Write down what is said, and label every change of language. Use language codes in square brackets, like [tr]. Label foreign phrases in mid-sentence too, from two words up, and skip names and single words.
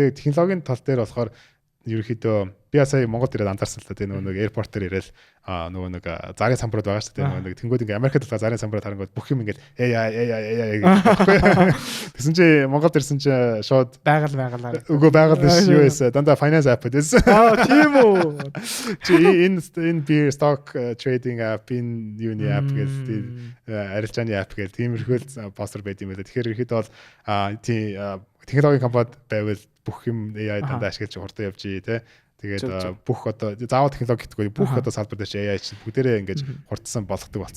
[mn] Тэгээд технологийн тал дээр болохоор ерөөхдөө би сая Монголд ирээд анзаарсан л та тийм нөгөө аэропорт дээр ирээл нөгөө нэг зарын самбарууд байгаа шүү дээ. Нөгөө нэг тэнгууд ингээ Америкт байгаа зарын самбарууд харангууд бүх юм ингээд AI гэсэн чи Монголд ирсэн чи шууд байгаль үгүй байгаль биш юу эсэ дандаа [en] finance app [mn] гэсэн. Тийм үү. Чи энэ [en] beer stock trading app [mn] энэ юуны app гэдэг арилжааны app гэдэг тиймэрхүү постэр байд юм байна. Тэгэхээр ихэд бол тийм технологийн компанид байвал бүх юм AI дандаа ашиглаж хурдан явж тий. Тэгээд бүх одоо заавал технологи гэдэггүй бүх одоо салбар дээр чи AI чинь бүгдээрээ ингэж хурдсан болгодог болсон.